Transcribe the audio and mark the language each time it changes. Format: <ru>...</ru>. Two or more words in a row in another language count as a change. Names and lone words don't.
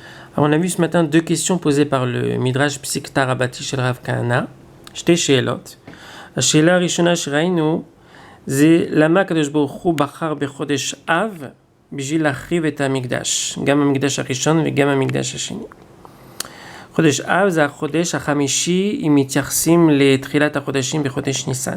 <fr>Alors, on a vu ce matin deux questions posées par le Midrash Psikta Rabati shel Rav Kahana. J'étais chez Elot.</fr> <he>השאלה הראשונה שראינו זה למה הקדוש ברוך הוא בחר בחודש אב בשביל להחריב את המקדש, גם המקדש הראשון וגם המקדש השני. חודש אב זה החודש החמישי אם מתייחסים לתחילת החודשים בחודש ניסן.</he>